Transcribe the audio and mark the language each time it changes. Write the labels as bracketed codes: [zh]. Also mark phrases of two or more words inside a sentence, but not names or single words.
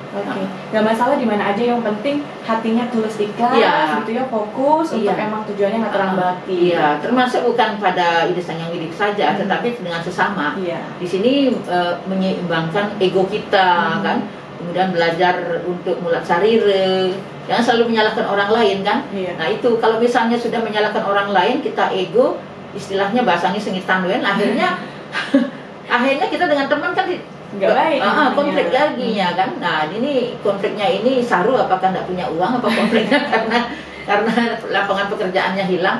[id] Gak masalah di mana aja, yang penting hatinya tulus ikhlas gitu ya, fokus untuk emang tujuannya nggak terang bakti. Iya, termasuk bukan pada Ide Sang Hyang Widi saja, tetapi dengan sesama. Di sini menyeimbangkan ego kita kan, kemudian belajar untuk [ban] mulat sarire, [id] jangan selalu menyalahkan orang lain kan. Nah itu kalau misalnya sudah menyalahkan orang lain, kita ego, istilahnya bahasanya sengitan akhirnya kita dengan teman kan nggak baik, konflik lagi ya kan. Nah ini konfliknya ini saru apakah tidak punya uang, apa konfliknya karena lapangan pekerjaannya hilang.